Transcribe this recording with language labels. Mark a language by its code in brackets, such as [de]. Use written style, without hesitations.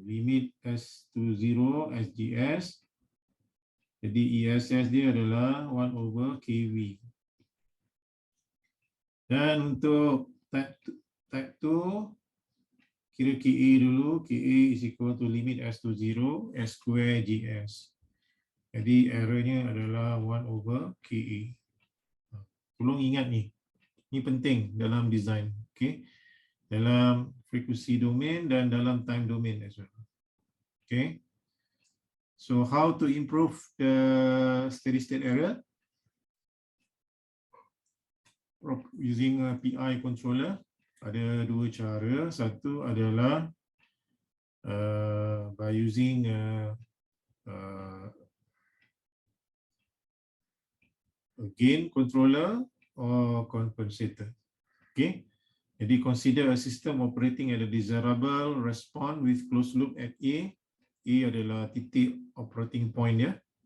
[en] Limit S to 0, SGS. [ms] Jadi ESS dia adalah 1/KV. Dan untuk type 2, kira KA dulu. [en] KA is equal to limit S to 0, S square GS. [ms] Jadi errornya adalah 1/KA. Tolong ingat ni. Ini penting dalam design. Okay. Dalam [en] frequency domain [ms] dan dalam [en] time domain as well. Okay. So how to improve the steady state error? Using a PI controller. [ms] Ada dua cara. Satu adalah [en] by using a gain controller or compensator. Okay. [ms] Jadi [en] consider a system operating at a desirable response with closed loop at A. [ms] A adalah titik operating point dia.